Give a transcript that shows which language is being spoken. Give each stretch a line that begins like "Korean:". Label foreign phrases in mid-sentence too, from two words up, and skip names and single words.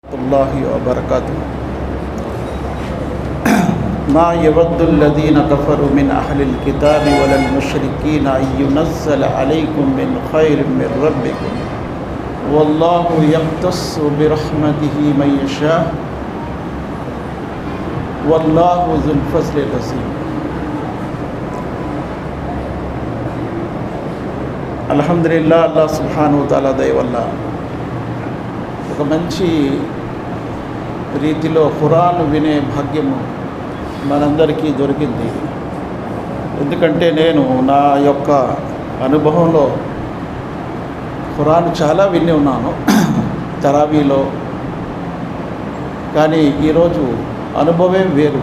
Arabic: الله وبركاته ما يود الذين كفروا من أهل الكتاب ولا المشركين أن ينزل عليكم من خير من ربكم والله يختص برحمته من يشاء والله ذو الفضل العظيم. الحمد لله الله سبحانه تعالى
Telugu: దయ వల్ల ఒక మంచి రీతిలో ఖురాన్ వినే భాగ్యము మనందరికీ దొరికింది. ఎందుకంటే నేను నా యొక్క అనుభవంలో ఖురాన్ చాలా విని ఉన్నాను తరావీలో, కానీ ఈరోజు అనుభవం వేరు.